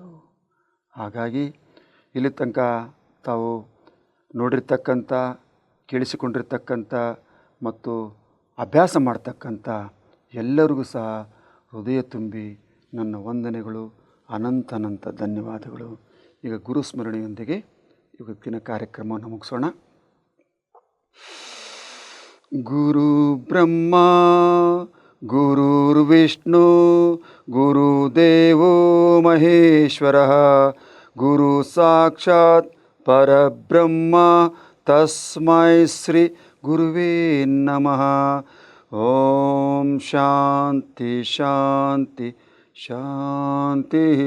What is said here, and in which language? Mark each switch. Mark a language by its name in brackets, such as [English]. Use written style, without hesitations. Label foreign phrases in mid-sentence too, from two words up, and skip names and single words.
[Kannada] ಹಾಗಾಗಿ ಇಲ್ಲಿ ತನಕ ತಾವು ನೋಡಿರ್ತಕ್ಕಂಥ, ಕೇಳಿಸಿಕೊಂಡಿರ್ತಕ್ಕಂಥ ಮತ್ತು ಅಭ್ಯಾಸ ಮಾಡ್ತಕ್ಕಂಥ ಎಲ್ಲರಿಗೂ ಸಹ ಹೃದಯ ತುಂಬಿ ನನ್ನ ವಂದನೆಗಳು, ಅನಂತ ಧನ್ಯವಾದಗಳು. ಈಗ ಗುರುಸ್ಮರಣೆಯೊಂದಿಗೆ ಇವತ್ತಿನ ಕಾರ್ಯಕ್ರಮವನ್ನು ಮುಗಿಸೋಣ. [Sanskrit] ಗುರು ಬ್ರಹ್ಮ ಗುರುರ್ವಿಷ್ಣು ಗುರುದೇವೋ ಮಹೇಶ್ವರ ಗುರು ಸಾಕ್ಷಾತ್ ಪರಬ್ರಹ್ಮ ತಸ್ಮೈ ಶ್ರೀ ಗುರುವೇ ನಮಃ. ಓಂ ಶಾಂತಿ ಶಾಂತಿ ಶಾಂತಿ.